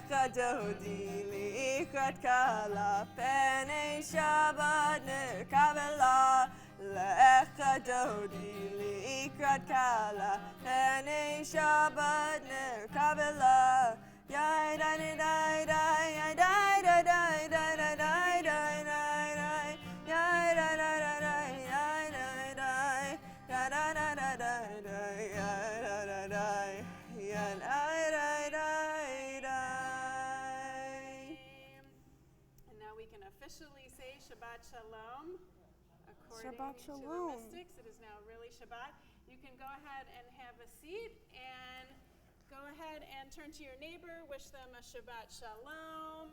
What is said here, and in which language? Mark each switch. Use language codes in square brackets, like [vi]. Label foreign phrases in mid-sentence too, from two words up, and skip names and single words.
[he] דודי לקראת קלה, פני שבת נקבלה. לך דודי לקראת קלה, פני שבת נקבלה. יאי די די די די די די די די די די די די יאי די די די די די די די da da da da da da ya da da da ya da da da da. [en] And now we can officially say [he] שבת שלום. [en] According Shabbat to Shalom. the mystics, it is now really Shabbat. You can go ahead and have a seat and go ahead and turn to your neighbor, wish them a [he] שבת שלום.